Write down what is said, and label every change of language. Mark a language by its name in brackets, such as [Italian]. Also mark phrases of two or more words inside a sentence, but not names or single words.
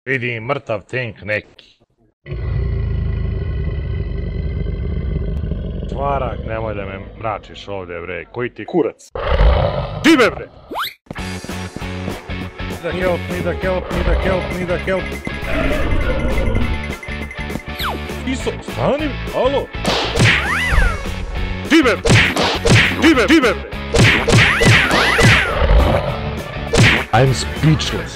[Serbian] Vidim mrtav tank neki. Čvarak, nemoj da me mračiš ovdje, bre. Koji ti kurac? Žive, bre! [English] Da help, need a help, need a help, need a help. [Serbian] Iso, stani, alo! Žive, bre! Žive, žive, bre! [English] I'm speechless.